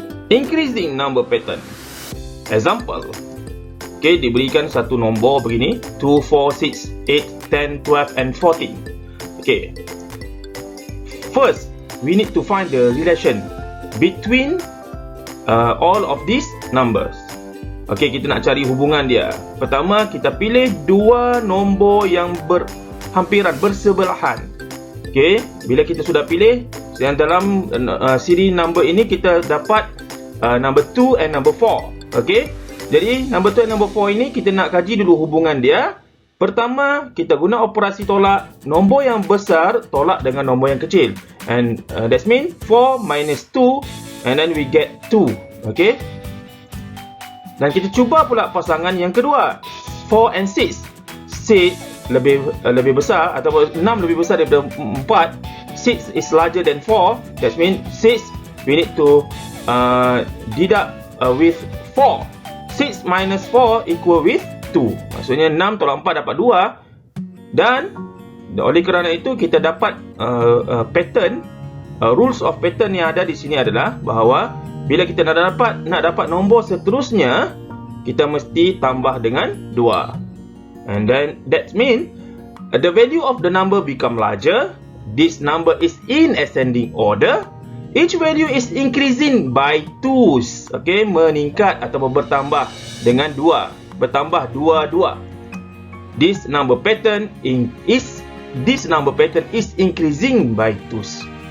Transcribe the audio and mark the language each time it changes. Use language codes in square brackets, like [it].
[en] Increasing number pattern. Example. Okay, [ms] diberikan satu nombor begini [en] 2, 4, 6, 8, 10, 12 and 14. Okay, first we need to find the relation between all of these numbers. [ms] Okay, kita nak cari hubungan dia. Pertama, kita pilih dua nombor yang berhampiran, bersebelahan. Okay, bila kita sudah pilih, yang dalam siri number ini kita dapat number 2 and number 4. Okay, jadi number 2 dan number 4 ini kita nak kaji dulu hubungan dia. Pertama, kita guna operasi tolak. Nombor yang besar tolak dengan nombor yang kecil. [en] And that means 4 minus 2 and then we get 2. [ms] Okay. Dan kita cuba pula pasangan yang kedua. 4 and 6. 6 lebih besar ataupun 6 lebih besar daripada 4. [en] 6 is larger than 4. That means 6 we need to deduct with 4. 6 minus 4 equal with 2. [ms] Maksudnya 6 tolak 4 dapat 2. Dan oleh kerana itu kita dapat pattern, [en] rules of pattern [ms] yang ada di sini adalah bahawa bila kita nak dapat nombor seterusnya, kita mesti tambah dengan 2. [en] And then that means the value of the number become larger. This number is in ascending order. Each value is increasing by 2s. [ms] Okay, meningkat atau bertambah dengan 2. Bertambah 2. [en] This number pattern is increasing by 2s.